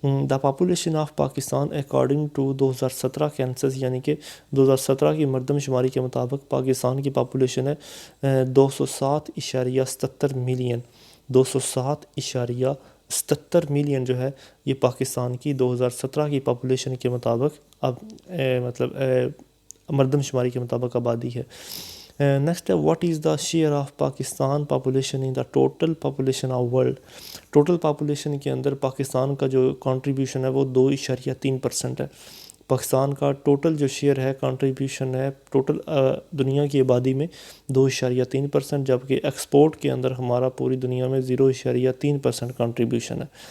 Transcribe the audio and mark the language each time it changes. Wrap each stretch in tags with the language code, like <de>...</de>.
<en>the population of Pakistan according to 2017 census</en> <ur>یعنی کہ 2017 کی مردم شماری کے مطابق پاکستان کی پاپولیشن ہے 207.77 ملین. 207.77 ملین جو ہے یہ پاکستان کی 2017 کی پاپولیشن کے مطابق اب مردم شماری کے مطابق آبادی ہے. نیکسٹ ہے</ur> <en>What is the share of Pakistan population in the total population of world.</en> <ur>Total population کے اندر پاکستان کا جو کنٹریبیوشن ہے وہ 2.3% ہے. پاکستان کا ٹوٹل جو شیئر ہے کنٹریبیوشن ہے ٹوٹل دنیا کی آبادی میں 2.3%، جبکہ ایکسپورٹ کے اندر ہمارا پوری دنیا میں 0.3% کنٹریبیوشن ہے.</ur>